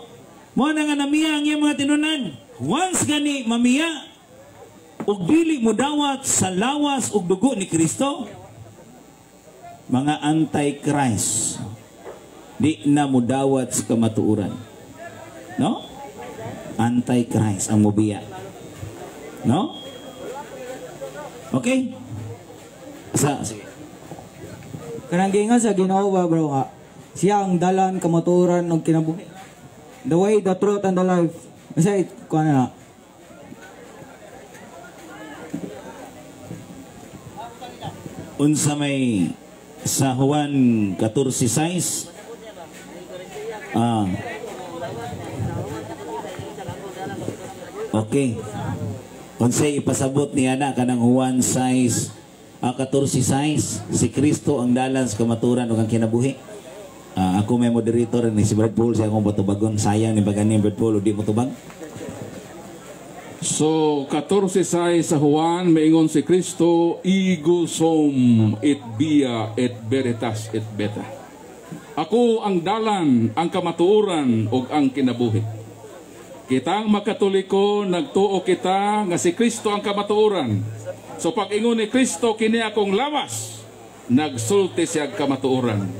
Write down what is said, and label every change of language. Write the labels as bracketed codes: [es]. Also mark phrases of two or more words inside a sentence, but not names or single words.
[ceb] Mo na nga namiya ang iyang mga tinunan. Once gani mamiya, ug dili mo dawat sa lawas ug dugo ni Kristo, mga anti-Christ, di na mo dawat sa kamatuuran, no? Anti-Christ ang mubiya, no? Okay? Sige. Kanang gingan sa Ginoo ba bro nga, siya ang dalan, kamaturan ug kinabuhi. [en] The way, the truth, and the life. [ceb] Kasi, kuha na. Unsa may sa Juan 14:6, okay. Unsay ipasabot ni ana kanang Juan 14:6, si Kristo ang dalan sa kamaturan ug ang kinabuhi. Ako may moderator ni si Brad Paul, siya akong batubagon. Sayang ni bagani Brad Paul, di mo tubag. So, 14:6 sa Juan, maingon si Kristo, [la] Ego sum et via et veritas et beta. [ceb] Ako ang dalan, ang kamatuoran, ug ang kinabuhi. Kitang makatoliko, nagtuo kita nga si Kristo ang kamatuoran. So, pag ingon ni Kristo, kini akong lawas, nagsulti siya kamatuoran.